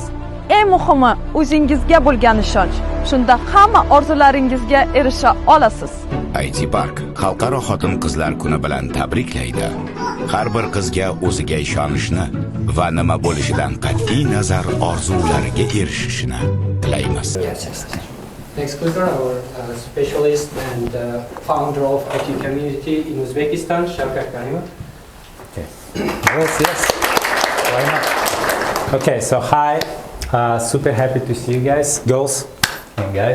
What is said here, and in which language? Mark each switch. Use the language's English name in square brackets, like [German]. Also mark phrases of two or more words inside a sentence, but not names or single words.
[Uzbek] Eng muhimi o'zingizga bo'lgan ishonch. Shunda hamma orzularingizga erisha olasiz. IT Park xalqaro xotin-qizlar kuni bilan tabriklaydi. Har bir qizga o'ziga ishonishni va nima bo'lishidan qat'iy nazar orzulariga erishishini tilaymiz. [English] Next speaker, our specialist and founder of IT community in Uzbekistan, Shavkat Karimov. Okay. Yes. Why not? Okay, so hi. Super happy to see you guys, girls and guys.